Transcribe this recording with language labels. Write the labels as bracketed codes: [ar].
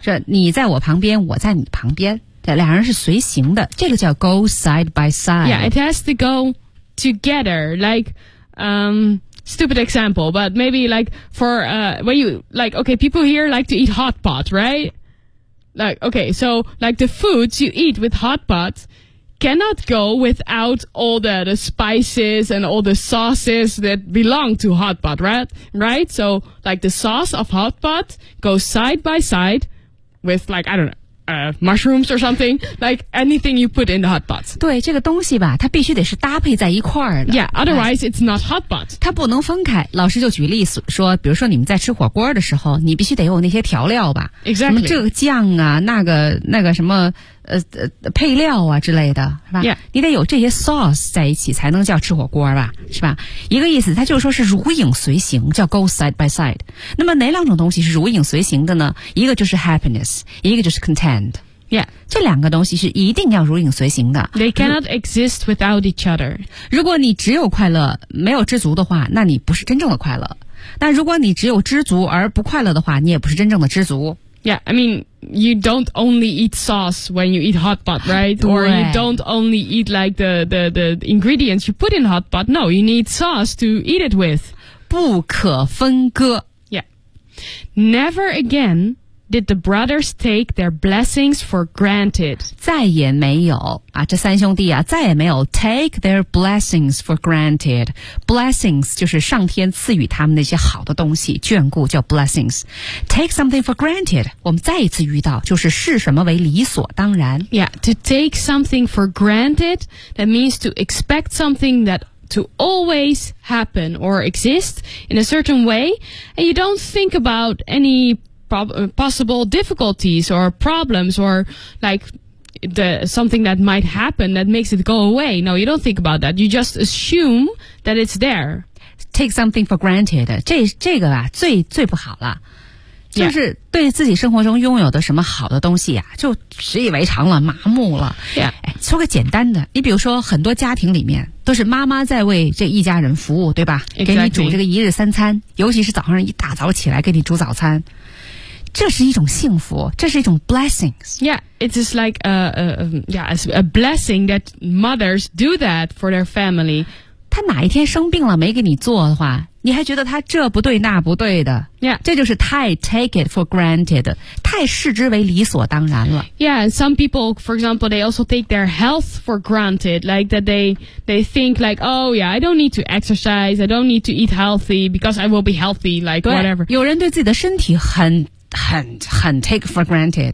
[zh] 这你在我旁边，我在你旁边。这两人是随行的，这个叫 [en] go side by side. Yeah, it has to go together, like, stupid example, but maybe like for, when you, like, okay, people here like to eat hot pot, right? Like, okay, so like the foods you eat with hot pot cannot go without all the spices and all the sauces that belong to hot pot, right? Right? So like the sauce of hot pot goes side by side with like, I don't know. Mushrooms or something like anything you put in the hot pot. [zh] 对这个东西吧，它必须得是搭配在一块儿的。 [en] Yeah, otherwise it's not hot pot. [zh] 它不能分开。老师就举例说，比如说你们在吃火锅的时候，你必须得有那些调料吧 [en] ？Exactly. [zh] 什么这个酱啊，那个什么配料啊之类的，是吧 [en] ？Yeah. [zh] 你得有这些 sauce 在一起才能叫吃火锅吧，是吧？一个意思，它就是说是如影随形，叫 [en] go side by side. [zh] 那么哪两种东西是如影随形的呢？一个就是 happiness， 一个就是 content。 [en] Yeah. [zh] 这两个东西是一定要如影随形的。 [en] They cannot exist without each other. [zh] 如果你只有快乐没有知足的话，那你不是真正的快乐。但如果你只有知足而不快乐的话，你也不是真正的知足。 [en] Yeah, I mean, you don't only eat sauce when you eat hot pot, right? Or you don't only eat like the ingredients you put in hot pot. No, you need sauce to eat it with. [zh] 不可分割。 [en] Yeah. Never again... Did the brothers take their blessings for granted? [zh] 再也没有啊，这三兄弟啊，再也没有 [en] take their blessings for granted. [zh] Blessings 就是上天赐予他们那些好的东西，眷顾叫 blessings. [en] Take something for granted. [zh] 我们再一次遇到，就是视什么为理所当然。 [en] Yeah, to take something for granted, that means to expect something that to always happen or exist in a certain way, and you don't think about any... possible difficulties or problems or like the something that might happen that makes it go away. No, you don't think about that. You just assume that it's there. Take something for granted. [zh] 这个啊最不好了，就是对自己生活中拥有的什么好的东西啊，就习以为常了，麻木了。 [en] Yeah. [zh] 说个简单的，你比如说很多家庭里面都是妈妈在为这一家人服务，对吧？ [en] Exactly. [zh] 给你煮这个一日三餐，尤其是早上一大早起来给你煮早餐。这是一种幸福，这是一种 blessings. [en] Yeah, it is like a blessing that mothers do that for their family. [zh] 他哪一天生病了没给你做的话，你还觉得他这不对那不对的。 [en] Yeah, [zh] 这就是太 [en] take it for granted, [zh] 太视之为理所当然了。 [en] Yeah, some people, for example, they also take their health for granted, like that they think like, oh yeah, I don't need to exercise, I don't need to eat healthy because I will be healthy, like whatever. [zh] 有人对自己的身体很 [en] take for granted.